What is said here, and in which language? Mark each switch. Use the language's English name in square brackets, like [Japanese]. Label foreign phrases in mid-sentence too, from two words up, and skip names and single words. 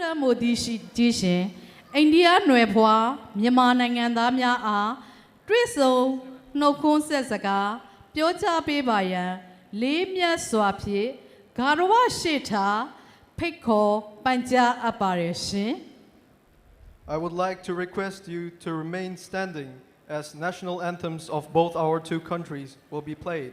[Burmese] ကိုဒီရှိကြည့်ရှင်အိန္ဒိယနွယ်ဖွာမြန်မာနိုင်ငံသားများအားတွေ့ဆုံနှုတ်ခွန်းဆက်စကားပြောကြားပေးပါရန်လေးမြတ်စွာဖြင့်ဂါရဝရှိထားဖိတ်ခေါ်ပန်ကြားအပ်ပါတယ်ရှင် [English] I would like to request you to remain standing as national anthems of both our two countries will be played.